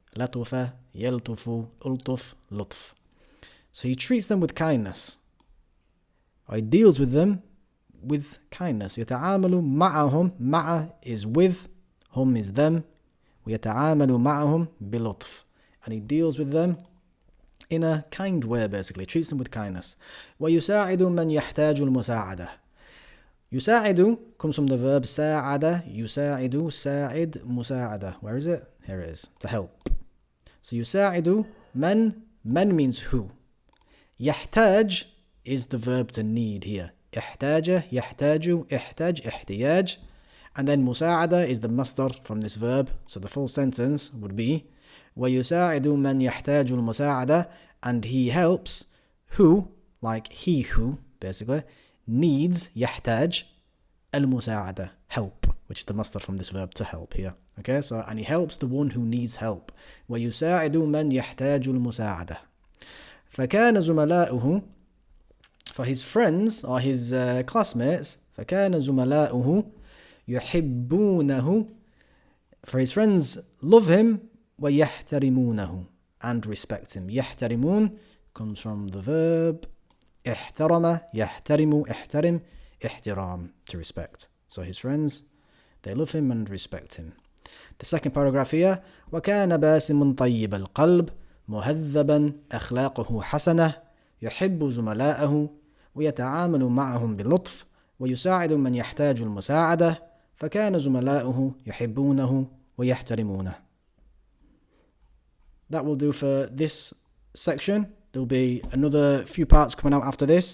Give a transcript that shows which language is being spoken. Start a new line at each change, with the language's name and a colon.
English: Latufa, yaltufu, ultuf, lutf. So he treats them with kindness. Or he deals with them with kindness. يتعامل معهم. Ma'a is with, hum is them.
Arabic: ويتعامل معهم بلطف,
English: and he deals with them in a kind way, basically treats them with kindness.
Arabic: ويساعد من يحتاج المساعدة.
English: يساعد comes from the verb ساعد. يساعد, ساعد, مساعدة. Where is it? Here it is, to help. So يساعد من means who. يحتاج is the verb to need here.
Arabic: احتاج, يحتاج, احتاج, احتياج.
English: And then مساعدة is the masdar from this verb. So the full sentence would be
Arabic: ويساعد من يحتاج المساعدة,
English: and he helps who, like he who, basically, needs
Arabic: يحتاج المساعدة,
English: help, which is the masdar from this verb, to help here. Okay, so and he helps the one who needs help.
Arabic: ويساعد من يحتاج المساعدة.
English: فكان زملاؤه, for his friends or his classmates,
Arabic: فكان زملاؤه يحبونه,
English: for his friends love him, ويحترمونه, and respect him. يحترمون comes from the verb احترم, يحترم, احترم, احترام, to respect. So his friends, they love him and respect him. The second paragraph here,
Arabic: وكان باسم طيب القلب مهذبا أخلاقه حسنة يحب زملاءه ويتعامل معهم بلطف ويساعد من يحتاج المساعدة فكان زملاؤه يحبونه ويحترمونه.
English: That will do for this section. There'll be another few parts coming out after this.